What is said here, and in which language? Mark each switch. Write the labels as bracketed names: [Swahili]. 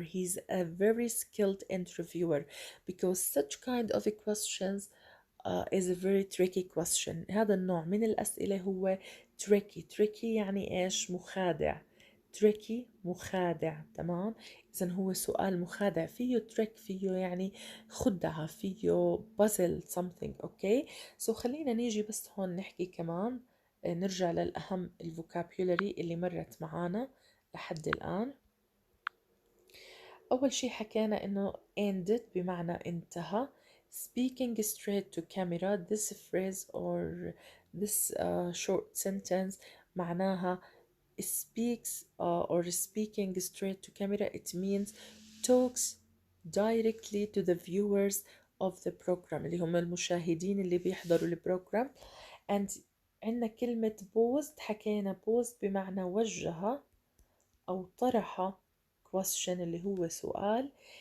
[English] He's a very skilled interviewer because such kind of questions is a very tricky question. [Arabic] هذا النوع من الأسئلة هو tricky يعني إيش؟ مخادع. tricky مخادع، تمام. إذن هو سؤال مخادع، فيه trick، فيه يعني خدعة، فيه [English] puzzle something. [Arabic] أوكي. خلينا نيجي بس هون نحكي كمان، نرجع للأهم الفوكابيولري اللي مرت معانا لحد الآن. أول شي حكينا إنه ended بمعنى انتهى. [English] Speaking straight to camera, this phrase or this short sentence معناها speaks or speaking straight to camera, it means talks directly to the viewers of the program [Arabic] اللي هم المشاهدين اللي بيحضروا البروجرام. and عندنا كلمة posed، حكينا posed بمعنى وجه أو طرح question اللي هو سؤال.